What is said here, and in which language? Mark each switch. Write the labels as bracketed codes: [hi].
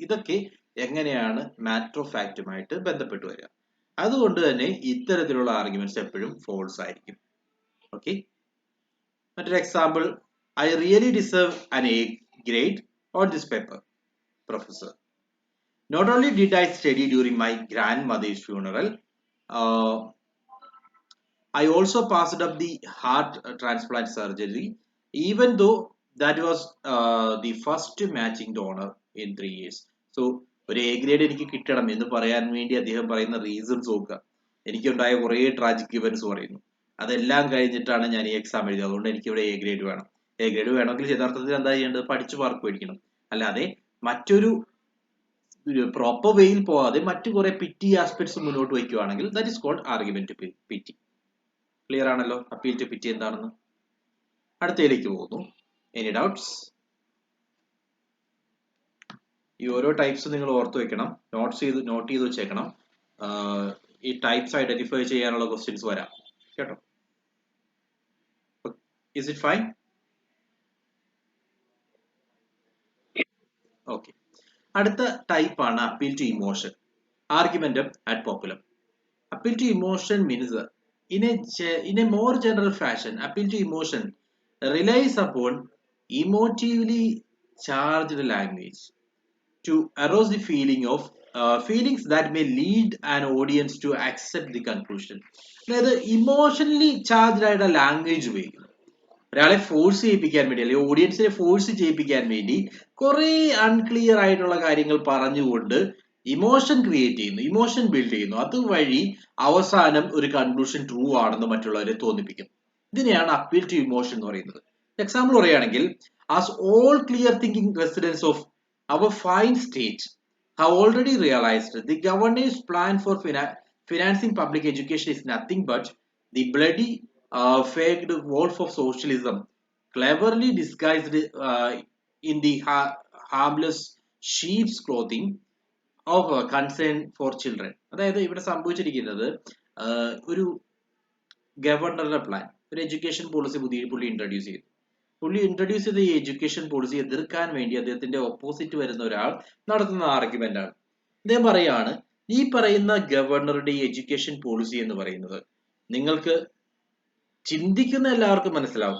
[ml] ഇതൊക്കെ എങ്ങനെയാണ് matter of ഫാക്റ്റുമായിട്ട് ബന്ധപ്പെട്ട് വരിക. അതുകൊണ്ട് തന്നെ ഇത്തരത്തിലുള്ള ആർഗ്യുമെന്റ്സ് എപ്പോഴും ഫോൾസ് ആയിരിക്കും. [en] okay, [ml] മറ്റൊരു example, [en] I really deserve an A grade on this paper professor. Not only did I study during my grandmother's funeral, I also passed up the heart transplant surgery, even though that was the first matching donor in 3 years. [ml] So ഒരു A grade എനിക്ക് കിട്ടണം എന്ന് പറയാൻ വേണ്ടി അദ്ദേഹം പറയുന്ന reasons നോക്കുക. എനിക്കുണ്ടായ കുറേ ട്രാജിക് ഇവന്റ്സ് പറയുന്നു. അതെല്ലാം കഴിഞ്ഞിട്ടാണ് ഞാൻ ഈ എക്സാം എഴുതിയത്, അതുകൊണ്ട് എനിക്ക് ഇവിടെ എ ഗ്രേഡ് വേണം. എ ഗ്രേഡ് വേണമെങ്കിൽ യഥാർത്ഥത്തിൽ എന്താ ചെയ്യേണ്ടത്? പഠിച്ചു മാർക്ക് മേടിക്കണം. അല്ലാതെ മറ്റൊരു പ്രോപ്പർ വേയിൽ പോവാതെ മറ്റു കുറെ പിറ്റി ആസ്പെക്ട്സ് മുന്നോട്ട് വയ്ക്കുകയാണെങ്കിൽ [en] that is called [ml] argument to പിറ്റി. Clear ആണല്ലോ അപ്പീൽ ടു പിറ്റി എന്താണെന്ന്? അടുത്തതിലേക്ക് പോകുന്നു. [en] Any doubts? [ml] ഈ ഓരോ ടൈപ്സ് നിങ്ങൾ ഓർത്ത് വെക്കണം, നോട്ട് ചെയ്ത് വെച്ചേക്കണം. ഈ ടൈപ്സ് ഐഡന്റിഫൈ ചെയ്യാനുള്ള ക്വസ്റ്റ്യൻസ് വരാം കേട്ടോ. [en] Is it fine? [ml] Okay. അടുത്ത ടൈപ്പ് ആണ് appeal to emotion, ആർഗ്യുമെന്റം add പോപ്പുലം. [en] Appeal to emotion means in a more general fashion, appeal to emotion relies upon emotively charged language to arouse the feeling of feelings that may lead an audience to accept the conclusion. [ml] അതായത് emotionally charged ആയിട്ടുള്ള language ഉപയോഗിക്കുന്നു. ഒരാളെ force ചെയ്യിപ്പിക്കാൻ വേണ്ടി അല്ലെങ്കിൽ ഓഡിയൻസിനെ force ചെയ്യിപ്പിക്കാൻ വേണ്ടി കുറെ അൺക്ലിയർ ആയിട്ടുള്ള കാര്യങ്ങൾ പറഞ്ഞുകൊണ്ട് ഇമോഷൻ ക്രിയേറ്റ് ചെയ്യുന്നു, ഇമോഷൻ ബിൽഡ് ചെയ്യുന്നു. അതുവഴി അവസാനം ഒരു കൺക്ലൂഷൻ ട്രൂ ആണെന്ന് മറ്റുള്ളവരെ തോന്നിപ്പിക്കും. ഇതിനെയാണ് അപ്പീൽ ടു ഇമോഷൻ എന്ന് പറയുന്നത്. എക്സാമ്പിൾ പറയുകയാണെങ്കിൽ, [en] As all clear thinking residents of our fine state have already realized the governor's plan for financing public education is nothing but the bloody faked wolf of socialism, cleverly disguised in the harmless sheep's clothing of concern for children. [ml] അതായത് ഇവിടെ സംഭവിച്ചിരിക്കുന്നത് ഒരു ഗവർണറുടെ plan, ഒരു education policy പുള്ളി introduce ചെയ്തു. പുള്ളി introduce ചെയ്ത ഈ എഡ്യൂക്കേഷൻ പോളിസി എതിർക്കാൻ വേണ്ടി അദ്ദേഹത്തിന്റെ ഓപ്പോസിറ്റ് വരുന്ന ഒരാൾ നടത്തുന്ന ആർഗ്യുമെന്റ് ആണ്. അദ്ദേഹം പറയാണ്, ഈ പറയുന്ന ഗവർണറുടെ ഈ എഡ്യൂക്കേഷൻ പോളിസി എന്ന് പറയുന്നത് നിങ്ങൾക്ക് ചിന്തിക്കുന്ന എല്ലാവർക്കും മനസ്സിലാവും.